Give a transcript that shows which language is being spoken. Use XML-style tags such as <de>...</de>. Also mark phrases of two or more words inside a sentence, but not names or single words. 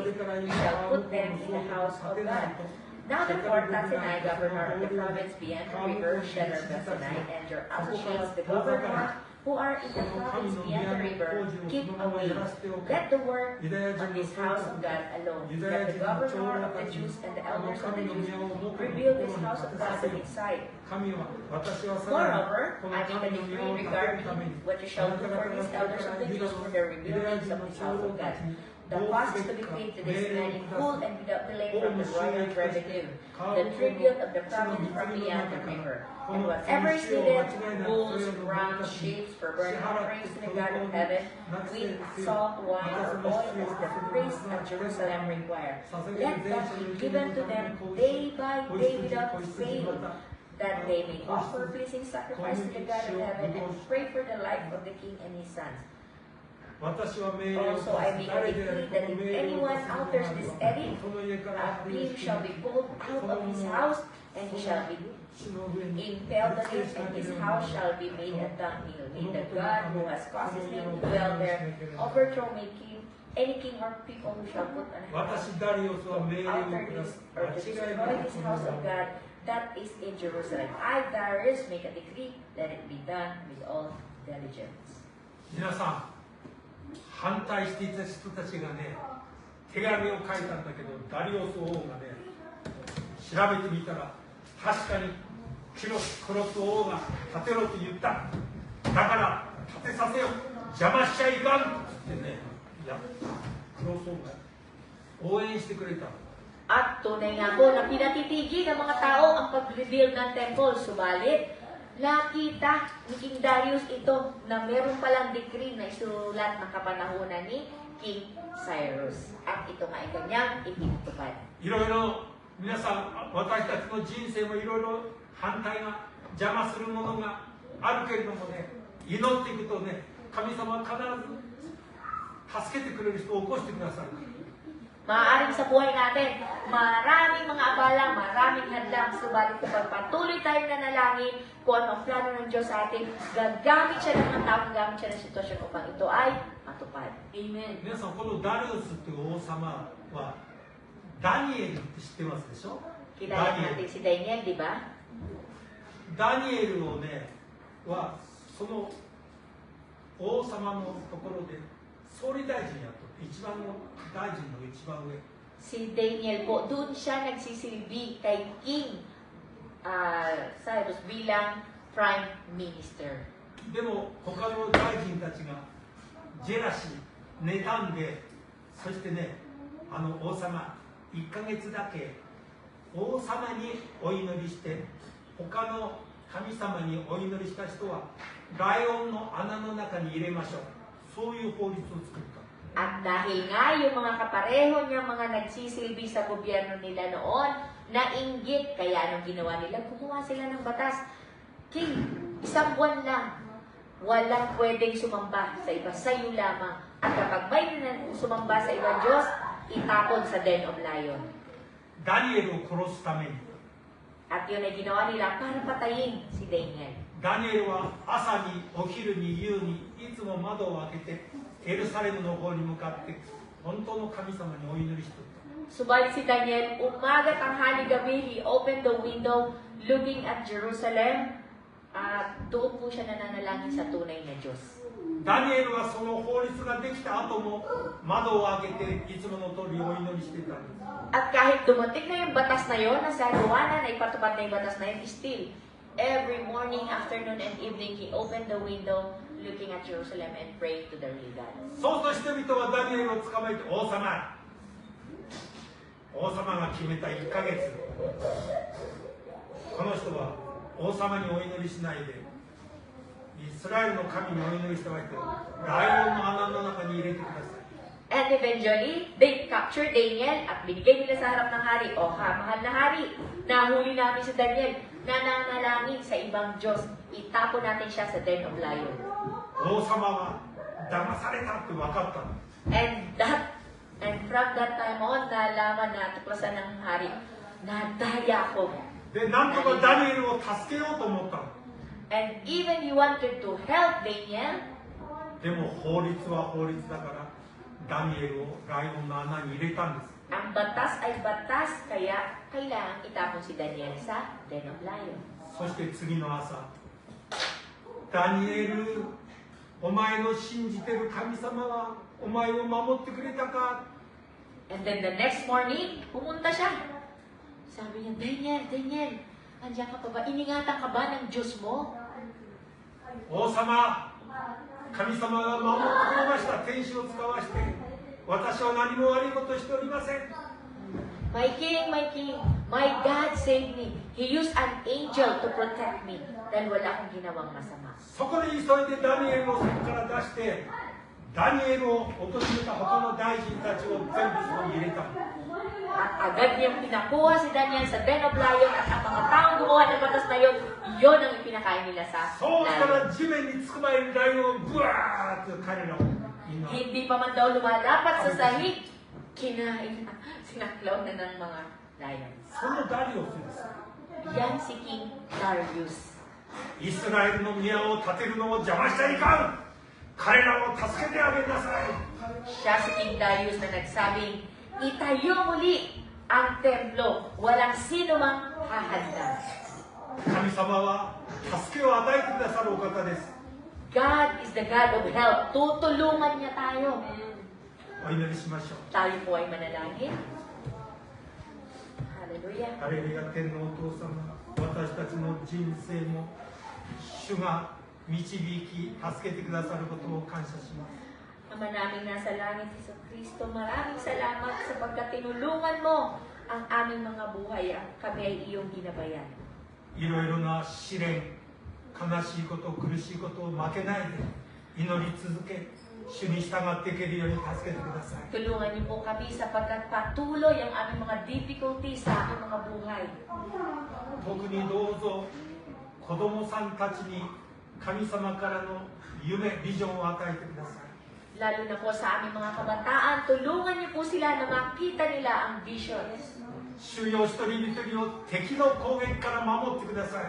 <en>You shall put them in the house of God. Now therefore, Tattenai, governor of the province beyond the river, Shethar-Bethsenai, and your associates, the governor, who are in the province beyond the river, keep away. Let the work on this house of God alone. Let the governor of the Jews and the elders of the Jews rebuild this house of God on its side.</en> <ja>神は私はさら</ja> <en>Moreover,</en> <ja>にこの</ja> <en>I make a</en> <ja>神の宮を</ja> <en>decree</en> <ja>建てるため</ja> <en>regarding</en> <ja>に</ja> <en>what you shall do for these elders of the Jews for the rebuilding of this house of God. The cost is to be paid to this man in full and without delay from the royal revenue, the tribute of the province from beyond the river, and whatever is needed, bulls, rams, sheep, for burnt offerings to the God of heaven, wheat, salt, wine, or oil, as the priests of Jerusalem require. Let that be given to them day by day without fail, that they may offer pleasing sacrifice to the God of heaven and pray for the life of the king and his sons.</en> <ja>私は命令を</ja> <en>Also, I</en> <ja>出す</ja> <en>make a</en> <ja>誰である</ja> <en>decree that</en> <ja>この</ja> <en>if</en> <ja>命令を</ja> <en>anyone</en> <ja>出す</ja> <en>alters this edict,</en> <ja>その家から</ja> <en>a beam shall be pulled out of his house, and he shall be</en> <ja>地の上に</ja> <en>impaled on it, and his house shall be made a dunghill. May the God who has caused his name to dwell there overthrow any king or people who shall put an hand</en> <ja>私ダリオスは命令を</ja> <en>alter</en> <ja>下</ja> <en>this</en> <ja>す</ja> <en>or to</en> <ja>間違い</ja> <en>destroy</en> <ja>なく</ja> <en>this</en> <ja>この</ja> <en>house of God that is in Jerusalem. I, Darius, make a decree, let it be done with all diligence.</en> <ja>皆さん反対していた人たちがね手紙を書いたんだけどダリオス王がね調べてみたら確かにキロス・クロス王が建てろと言っただから建てさせよ邪魔しちゃいかんってねいやクロス王が応援してくれた</ja> <tl>At tunay nga po na pinatitigil ng mga tao ang pag-rebuild ng temple. Subalit, nakita ni King Darius ito na meron palang decree na isulat ng kapanahunan ni King Cyrus. At ito nga ay kanyang itinutupad.</tl> <ja>いろいろ皆さん私たちの人生もいろいろ反対が邪魔するものがあるけれどもね祈っていくとね神様は必ず助けてくれる人を起こしてくださる</ja> <tl>Maaaring sa buhay natin, maraming mga abala, maraming hadlang, subalit kapag patuloy tayo nanalangin kung ano ang plano ng Diyos sa atin, gagamit siya ng mga tao, gagamit siya ng sitwasyon upang ito ay matupad. Amen.</tl> <ja>皆さんこのダリオスっていう王様はダニエルって知ってますでしょ</ja> <tl>Kilala natin si Daniel, di ba?</tl> <ja>ダニエルをねはその王様のところで総理大臣やっとって一番の大臣の一番上</ja> <tl>Si Daniel po, doon siya nagsisilbi kay King Cyrus bilang</tl> <en>Prime Minister.</en> <ja>でも他の大臣たちがジェラシー妬んでそしてねあの王様1ヶ月だけ王様にお祈りして他の神様にお祈りした人はライオンの穴の中に入れましょうそういう法律を作った</ja> <tl>At dahil nga yung mga kapareho niya, mga nagsisilbi sa gobyerno nila noon, nainggit. Kaya anong ginawa nila? Gumawa sila ng batas. King, isang buwan lang, walang pwedeng sumamba sa iba, sa'yo lamang. At kapag may sumamba sa ibang Diyos, itapon sa</tl> <en>Den of Lion.</en> <ja>ダニエルを殺すために</ja> <tl>At yun ay ginawa nila para patayin si Daniel.</tl> <ja>ダニエルは朝にお昼に夕にいつも窓を開けてエルサレムの方に向かって本当の神様にお祈りしていた。</ja> <tl>Subalit si Daniel, umaga, tanghali, gabi,</tl> <en>he opened the window looking at Jerusalem.</en> <tl>At doon po siya nananalangin sa tunay na Diyos.</tl> <ja>ダニエルはその法律ができた後も窓を開けていつもの通りお祈りしていたんです。</ja> <tl>At kahit dumating na yung batas na yon, na sa Juana na ipatupad na yung batas na yun,</tl> <en>still, every morning, afternoon, and evening, he opened the window looking at Jerusalem and praying to the real God.</en> <ja>そうすると人々はダニエルを捕まえて王様が決めた1ヶ月この人は王様にお祈りしないでイスラエルの神にお祈りしておいてライオンの穴の中に入れてください。</ja> <en>And eventually, they captured Daniel</en> <tl>at binigay nila sa harap ng hari. O mahal na hari, nahuli namin si Daniel, nananalangin sa ibang Diyos. Itapo natin siya sa</tl> <en>Den of Lion.</en> <ja>王様は騙されたって分かったの。</ja> <en>And from that time on,</en> <tl>nalaman na tuklasan ng hari, nadaya ko.</tl> <ja>でなんとかダニエルを助けようと思ったの。</ja> <en>And even he wanted to help Daniel,</en> <ja>でも法律は法律だからダニエルをライオンの穴に入れたんです。</ja> <tl>ang batas ay batas, kaya kailangang itapon si Daniel sa</tl> <en>Den of Lion.</en> <ja>そして次の朝、ダニエル、お前の信じてる神様はお前を守ってくれたか。</ja> <en>And then the next morning,</en> <tl>pumunta siya. Sabi niya, Daniel, andiyan ka pa ba? Iningatan ka ba ng Diyos mo?</tl> <ja>王様、神様が守ってくれました。天使を使わして私は何も悪いことをしておりません。</ja> <en>My king, my God saved me. He used an angel to protect me.</en> <tl>Dahil wala akong ginawang masama.</tl> <ja>そこで急いでダニエルをそこから出してダニエルを訪れた他の大臣たちを全部そこに入れた。</ja> <tl>At agad niyang pinakuha si Daniel sa</tl> <en>Den of Lion</en> <tl>at ang mga taong gumawa ng batas na yon, yon ang ipinakain nila sa</tl> <ja>そうした</ja> <tl>lion.</tl> <ja>ら地面につく前にライオンをブワーッと彼らをみんな</ja> <tl>Hindi pa man daw lumalapat sa sahig, kinain na, sinaklaw na ng mga lions.</tl> <ja>そのダリオスです。</ja> <tl>Yan si King Darius.</tl> <ja>イスラエルの宮を建てるのを邪魔しちゃいかん。彼らを助けてあげなさい。</ja> <tl>Siya si King Darius na nagsabing, itayo muli ang templo, walang sino mang hahanda.</tl> <ja>神様は助けを与えてくださるお方です。</ja> <en>God is the God of help.</en> <tl>Tutulungan niya tayo.</tl> <ja>お祈りしましょう。</ja> <tl>Tayo po ay manalangin. Hallelujah.</tl> <ja>ハレルヤ、天のお父様、私たちの人生も主が導き助けてくださることを感謝します。</ja> <tl>Ama naming nasa langit, Hesus Kristo, maraming salamat sapagkat tinulungan mo ang aming mga buhay at kami ay iyong ginabayan.</tl> <ja>いろいろな試練、悲しいこと、苦しいことを負けないで祈り続け、主に従っていけるように助けてください。</ja> <tl>Tulungan niyo po kami sapagkat patuloy ang aming mga difficulties sa aming mga buhay.</tl> <ja>特にどうぞ子供さんたちに神様からの夢、ビジョンを与えてください。</ja> <tl>Lalo na po sa aming mga kabataan, tulungan niyo po sila na makita nila ang visions.</tl> <ja>主よ、一人一人を敵の攻撃から守ってください。</ja>